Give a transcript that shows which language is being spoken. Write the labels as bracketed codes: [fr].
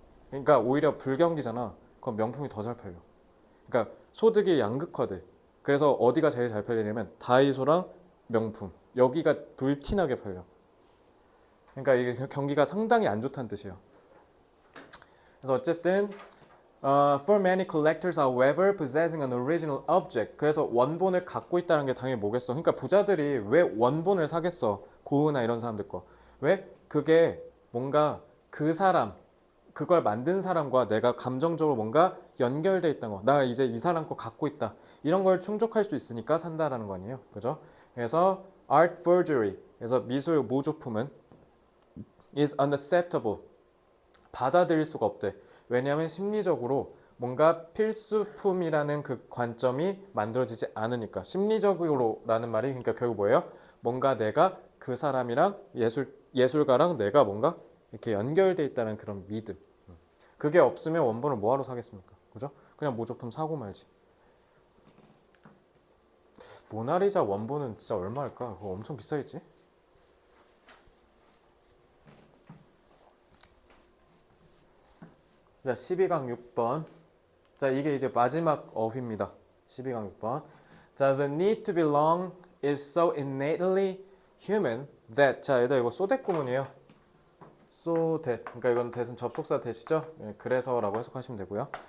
[ko] 그러니까 오히려 불경기잖아. 그럼 명품이 더 잘 팔려. 그러니까 소득이 양극화돼. 그래서 어디가 제일 잘 팔리냐면 다이소랑 명품. 여기가 불티나게 팔려. 그러니까 이게 경기가 상당히 안 좋다는 뜻이에요. 그래서 어쨌든 [en] for many collectors, however, possessing an original object. [ko] 그래서 원본을 갖고 있다는 게 당연히 뭐겠어? 그러니까 부자들이 왜 원본을 사겠어? 고흐나 이런 사람들 거. 왜? 그게 뭔가 그 사람, 그걸 만든 사람과 내가 감정적으로 뭔가 연결돼 있다는 거. 나 이제 이 사람 거 갖고 있다. 이런 걸 충족할 수 있으니까 산다라는 거 아니에요? 그죠? 그래서 art forgery. 그래서 미술 모조품은 [en] is unacceptable. [ko] 받아들일 수가 없대. 왜냐하면 심리적으로 뭔가 필수품이라는 그 관점이 만들어지지 않으니까. 심리적으로라는 말이 그러니까 결국 뭐예요? 뭔가 내가 그 사람이랑 예술가랑 내가 뭔가 이렇게 연결돼 있다는 그런 믿음. 그게 없으면 원본을 뭐하러 사겠습니까? 그죠? 그냥 모조품 사고 말지. 모나리자 원본은 진짜 얼마일까? 그거 엄청 비싸겠지? 자, 12강 6번. 자, 이게 이제 마지막 어휘입니다. 12강 6번. [en] 자, the need to belong is so innately human that. [ko] 자, 얘들아 이거 so that 구문이에요. so that. 그러니까 이건 that은 접속사 that이죠. 예, 그래서라고 해석하시면 되고요.